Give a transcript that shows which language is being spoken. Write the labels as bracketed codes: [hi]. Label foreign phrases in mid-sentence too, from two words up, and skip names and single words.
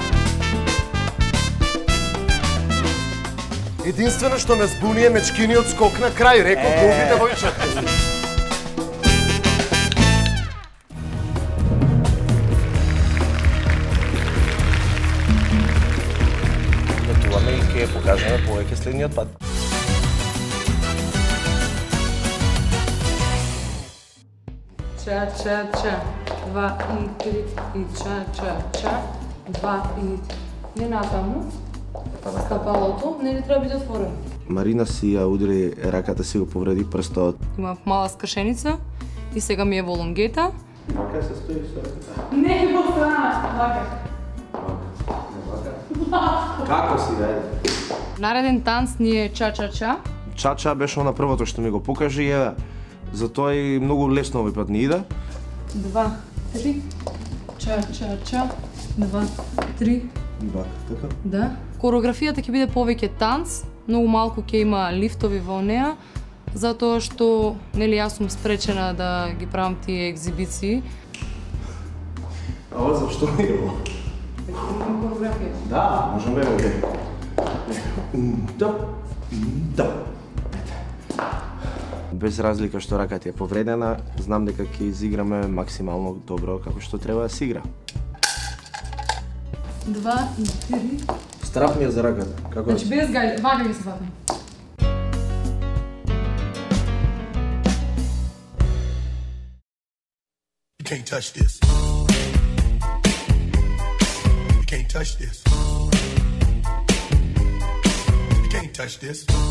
[mk] Единствено што ме збуни е мечкиниот скок на крај, рекол голбите војчата. Готуваме и ќе покажеме повеќе следниот пат. Ча, ча, ча. 2 и 3 и ча, ча, ча. 2 и... Не натаму. Стапалото, нели треба биде отворено. Марина си ја удри раката, си го повреди прстот. Има мала скршеница и сега ми е во лонгета. Вака се стои со раката. Не, во страна, вака. Како си, дајде? Нареден танц ни е ча-ча-ча. Ча-ча беше на првото што ми го покажи, е затоа и многу лесно овој пат ни иде. 2, 3, ча-ча-ча, 2, 3. Бак, така? Да. Кореографијата ќе биде повеќе танц, многу малку ќе има лифтови во неа, затоа што, нели, јас сум спречена да ги правам тие екзибиции. А ова зашто ми е ово? Кореографија. Да, можеме овде. Да, да. Без разлика што раката е повредена, знам дека ќе изиграме максимално добро како што треба да се игра. 2 и 3. Страх ми е за раката. Како? Значи без гајле, вака ги се фатам. [en] You can't touch this. You can't touch this. You can't touch this.